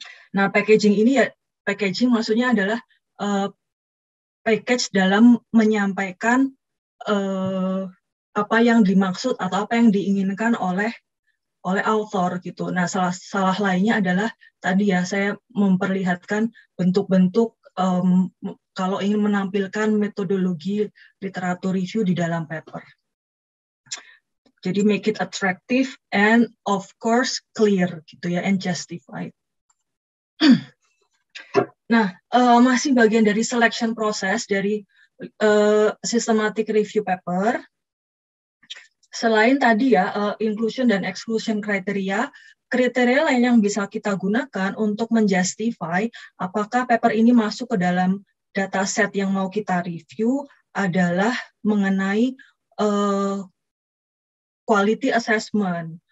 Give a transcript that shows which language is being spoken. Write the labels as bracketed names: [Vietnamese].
[Indonesian] Nah, packaging ini ya, packaging maksudnya adalah package dalam menyampaikan apa yang dimaksud atau apa yang diinginkan oleh author gitu. Nah, salah lainnya adalah tadi ya saya memperlihatkan bentuk-bentuk kalau ingin menampilkan metodologi literatur review di dalam paper. Jadi [English] make it attractive and of course clear [Indonesian] gitu ya, [English] and justified. [Indonesian] Nah, masih bagian dari selection process dari systematic review paper. Selain tadi ya, inclusion dan exclusion kriteria lain yang bisa kita gunakan untuk menjustify apakah paper ini masuk ke dalam dataset yang mau kita review adalah mengenai quality assessment.